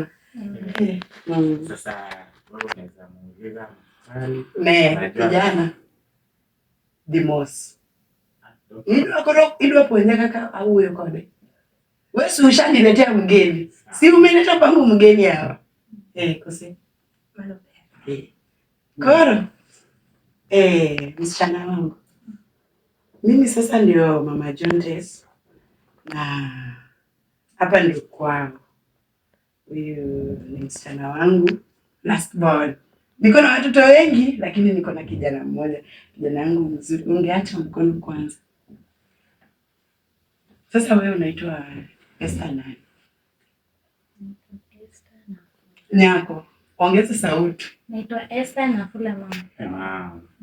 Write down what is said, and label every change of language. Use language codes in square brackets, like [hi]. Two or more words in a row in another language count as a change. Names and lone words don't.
[sw] Sasa wewe unaweza muuliza kijana Dimos. [luo] Idwa ponye kaka [sw] au wewe [luo] kode. [sw] Wewe si ushaniletea mgeni. Si umeleta pangu mgeni hapa. [luo] Kose. Koro. [sw] Msichana wangu. Mimi sasa ndio Mama Jonte. Na hapa ndio kwangu. Huyu ni msichana wangu [en] last born. [sw] Niko na watoto wengi lakini niko na kijana mmoja. Kijana wangu mzuri. Ungeacha mkono kwanza. Sasa wewe unaitwa Esther nani? Nyako. Ongeza sauti. Naitwa Esther Nafula mama.